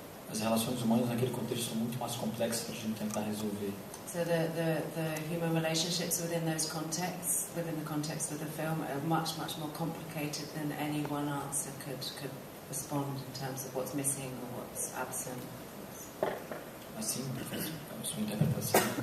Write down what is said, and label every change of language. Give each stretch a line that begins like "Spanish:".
Portuguese: As relações humanas naquele contexto são muito mais complexas para a gente tentar resolver.
English: So the human relationships within those contexts, within the context of the film, are much more complicated than any one answer could respond in terms of what's missing or what's absent.
Portuguese: Assim, a sua interpretação.